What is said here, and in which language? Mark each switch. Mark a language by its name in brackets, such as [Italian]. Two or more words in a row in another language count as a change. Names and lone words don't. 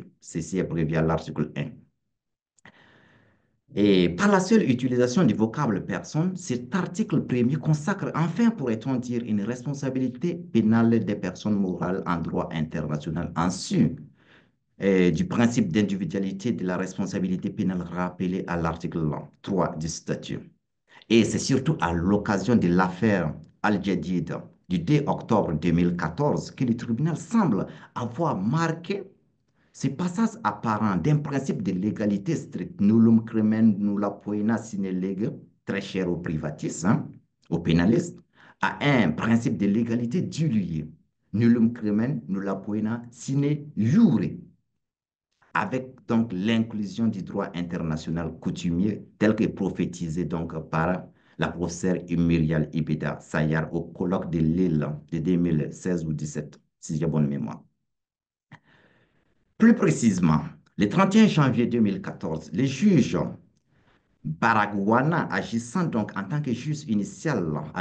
[French] Ceci est prévu à l'article 1. Et par la seule utilisation du vocable personne, cet article premier consacre enfin, pourrait-on dire, une responsabilité pénale des personnes morales en droit international en su du principe d'individualité de la responsabilité pénale rappelé à l'article 3 du statut. Et c'est surtout à l'occasion de l'affaire Al-Jadid du 2 octobre 2014 que le tribunal semble avoir marqué ce passage apparent d'un principe de légalité stricte, [Latin] nullum crimen nulla poena sine lege, [French] très cher aux privatistes, hein, aux pénalistes, à un principe de légalité dilué, [Latin] nullum crimen nulla poena sine jure, [French] avec donc l'inclusion du droit international coutumier tel que prophétisé donc par la professeure Muriel Ibeda Sayar au colloque de Lille de 2016 ou 2017, si j'ai bonne mémoire. Plus précisément, le 31 janvier 2014, le juge Baragouana, agissant donc en tant que juge initial à